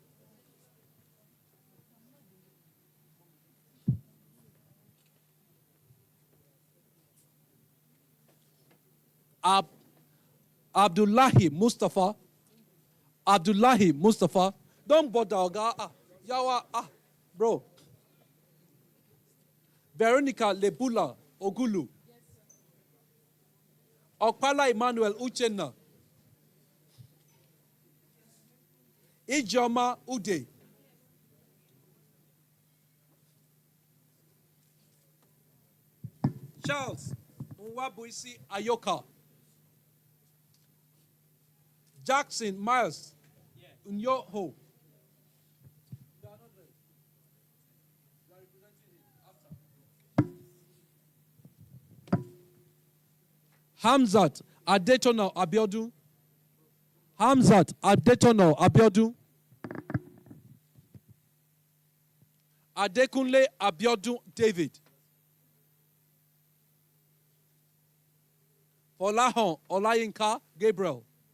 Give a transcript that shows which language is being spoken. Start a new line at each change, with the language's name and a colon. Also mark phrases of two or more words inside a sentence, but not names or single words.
English: Abdullahi Mustafa. Don't bother, Oga. Yawa, bro. Veronica Lebula Ogulu. Okpala Emmanuel Uchenna. Ijoma Ude. Charles Nwabuisi Ayoka. Jackson Miles Unyoho. Hamzat Adetono Abiodun. Adekunle Abiodun David. Fọláhàn Ọláyínká Gabriel.